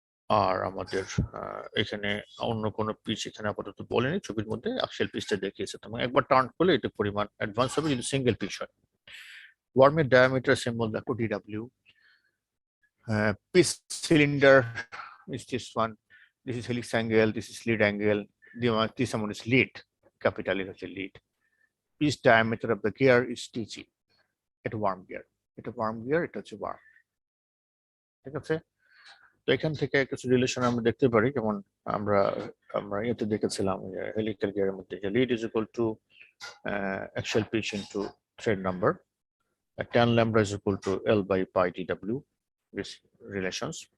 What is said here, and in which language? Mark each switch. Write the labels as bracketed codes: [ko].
[bn] আর আমাদের এখানে অন্য কোনো পিচ এখানে আপাতত বলেনি, ছবির মধ্যে অ্যাক্সিয়াল পিচটা দেখিয়েছে। তো একবার টার্ন করলে এটা পরিমাণ অ্যাডভান্স হবে যদি সিঙ্গেল পিচ হয়। ওয়ার্মের ডায়ামিটার সিম্বল দেখো DW. [en] Pitch cylinder is this one. This is helix angle. This is lead angle. This one is lead. Capital is lead. Pitch diameter of the gear is TG. [bn] এটা worm gear, এটা worm gear, এটা হচ্ছে worm. ঠিক আছে। তো এখান থেকে কিছু রিলেশন আমরা দেখতে পারি, যেমন আমরা আমরা এতে দেখেছিলাম হেলিক্যাল গিয়ারের মধ্যে যে [en] Lead is equal to axial pitch into thread number, tan lambda is equal to L by pi dw, this relations.